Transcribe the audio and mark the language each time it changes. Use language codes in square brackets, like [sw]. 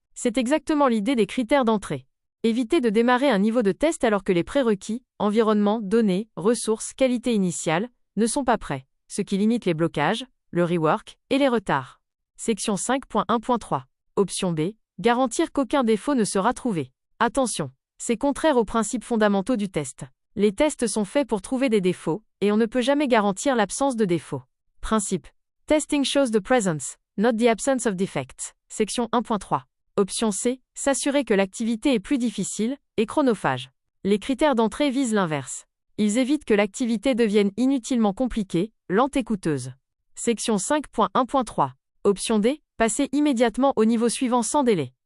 [fr] C'est exactement l'idée des critères d'entrée. Éviter de démarrer un niveau de test alors que les prérequis, environnement, données, ressources, qualité initiale, ne sont pas prêts, ce qui limite les blocages, le rework et les retards. Section 5.1.3. Option B. Garantir qu'aucun défaut ne sera trouvé. Attention, c'est contraire aux principes fondamentaux du test. Les tests sont faits pour trouver des défauts, et on ne peut jamais garantir l'absence de défauts. Principe. [en] Testing shows the presence, not the absence of defects. [fr] Section 1.3. Option C. S'assurer que l'activité est plus difficile et chronophage. Les critères d'entrée visent l'inverse. Ils évitent que l'activité devienne inutilement compliquée, lente et coûteuse. Section 5.1.3. Option D. Passer immédiatement au niveau suivant sans délai.